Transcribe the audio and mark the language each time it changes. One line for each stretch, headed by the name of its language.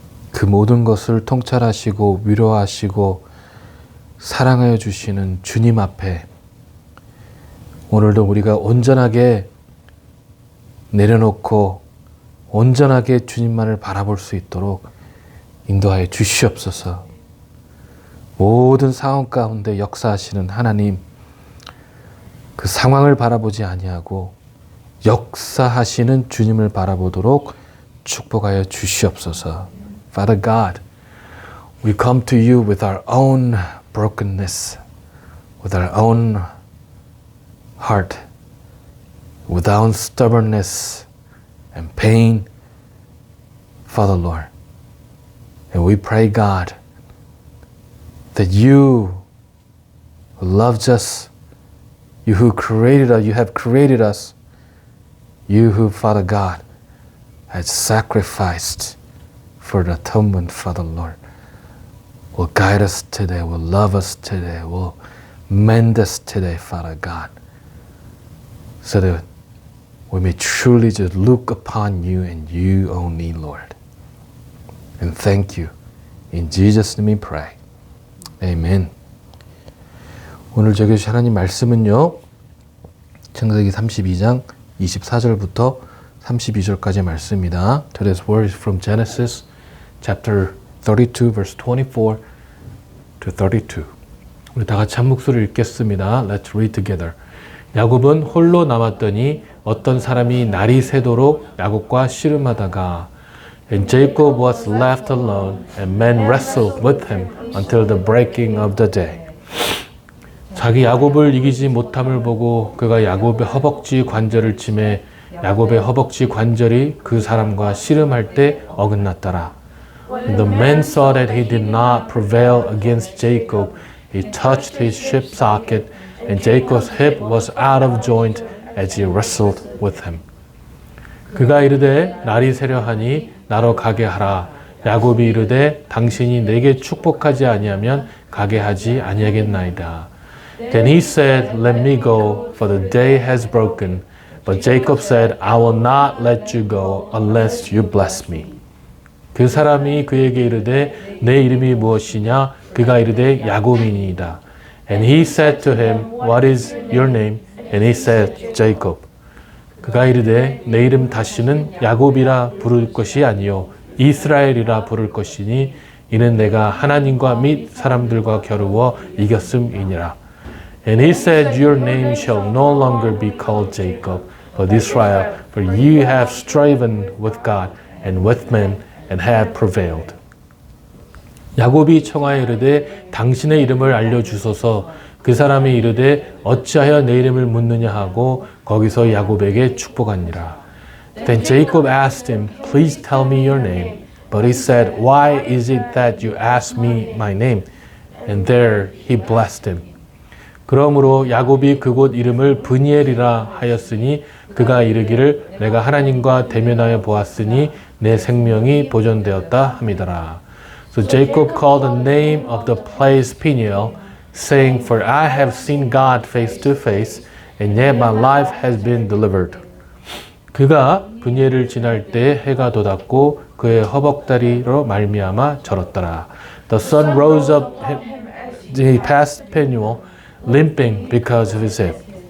Korean: 그 모든 것을 통찰하시고 위로하시고 사랑하여 주시는 주님 앞에 오늘도 우리가 온전하게 내려놓고 온전하게 주님만을 바라볼 수 있도록 인도하여 주시옵소서. 모든 상황 가운데 역사하시는 하나님, 그 상황을 바라보지 아니하고 역사하시는 주님을 바라보도록 축복하여 주시옵소서.
English: Father God, we come to you with our own brokenness, with our own heart, with our own stubbornness and pain, Father Lord. And we pray, God, that you who loves us, you who created us, you have created us, you who, Father God, has sacrificed for the atonement, Father Lord, will guide us today, will love us today, will mend us today, Father God, so that we may truly just look upon you and you only, Lord. And thank you. In Jesus' name we pray. Amen.
Korean: 오늘 적용하신 하나님 말씀은요, 창세기 32장 24절부터 32절까지의 말씀입니다.
English: Today's word is from Genesis chapter 32 verse 24 to 32.
Korean: 우리 다 같이 한 목소리를 읽겠습니다.
English: Let's read together.
Korean: 야곱은 홀로 남았더니 어떤 사람이 날이 새도록 야곱과 씨름하다가
English: And Jacob was left alone and men wrestled with him until the breaking of the day.
Korean: 자기 야곱을 이기지 못함을 보고 그가 야곱의 허벅지 관절을 치매 야곱의 허벅지 관절이 그 사람과 씨름할 때 어긋났더라.
English: When the men saw that he did not prevail against Jacob, he touched his hip socket and Jacob's hip was out of joint as he wrestled with him.
Korean: 그가 이르되 날이 새려하니 나로 가게 하라. 야곱이 이르되 당신이 내게 축복하지 아니하면 가게 하지 아니하겠나이다.
English: Then he said, Let me go, for the day has broken. But Jacob said, I will not let you go unless you bless me.
Korean: 그 사람이 그에게 이르되 내 이름이 무엇이냐? 그가 이르되 야곱이니이다.
English: And he said to him, What is your name? And he said, Jacob.
Korean: 그가 이르되 내 이름 다시는 야곱이라 부를 것이 아니요 이스라엘이라 부를 것이니 이는 내가 하나님과 및 사람들과 겨루어 이겼음이니라.
English: And he said, Your name shall no longer be called Jacob, but Israel, for you have striven with God and with men and have prevailed.
Korean: 야곱이 청하여 이르되 당신의 이름을 알려주소서. 그 사람이 이르되 어찌하여 내 이름을 묻느냐 하고 거기서 야곱에게 축복하니라.
English: Then Jacob asked him, Please tell me your name. But he said, Why is it that you ask me my name? And there he blessed him.
Korean: 그러므로 야곱이 그곳 이름을 브니엘이라 하였으니 그가 이르기를 내가 하나님과 대면하여 보았으니 내 생명이 보존되었다 함이더라.
English: So Jacob called the name of the place Peniel, saying, For I have seen God face to face, and yet my life has been delivered.
Korean: 그가 브니엘을 지날 때 해가 돋았고 그의 허벅다리로 말미암아 절었더라.
English: The sun rose up, he passed Peniel, limping because of his hip.